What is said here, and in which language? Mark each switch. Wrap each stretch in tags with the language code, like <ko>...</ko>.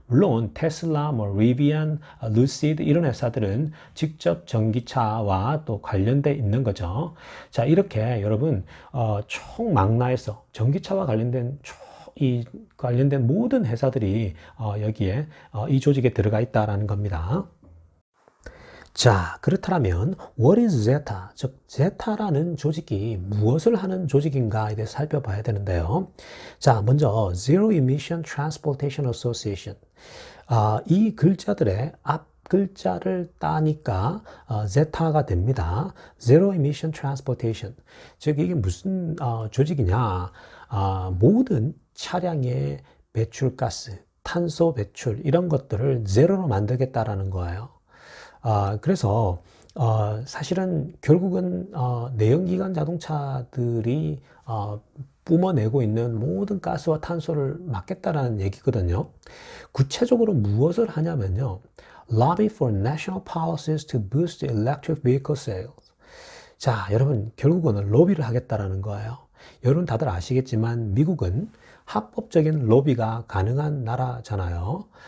<ko>물론 테슬라, 리비안, 루시드 이런 회사들은 직접 전기차와 또 관련돼 있는 거죠. 자, 이렇게 여러분 총망라해서 전기차와 관련된 이 관련된 모든 회사들이 여기에 이 조직에 들어가 있다라는 겁니다. 자, 그렇다면</ko> <en>what is Zeta?</en> <ko>즉 Zeta라는 조직이 무엇을 하는 조직인가에 대해서 살펴봐야 되는데요. 자, 먼저</ko> <en>Zero Emission Transportation Association.</en> <ko>이 글자들의 앞 글자를 따니까 Zeta가 됩니다. Zero Emission Transportation. 즉 이게 무슨 조직이냐? 모든 차량의 배출가스, 탄소 배출 이런 것들을 제로로 만들겠다라는 거예요. 그래서 사실은 결국은 내연기관 자동차들이 뿜어내고 있는 모든 가스와 탄소를 막겠다라는 얘기거든요. 구체적으로 무엇을 하냐면요.</ko> <en>Lobby for national policies to boost electric vehicle sales.</en> <ko>자, 여러분 결국은 로비를 하겠다라는 거예요. 여러분 다들 아시겠지만 미국은 합법적인 로비가 가능한 나라잖아요.</ko>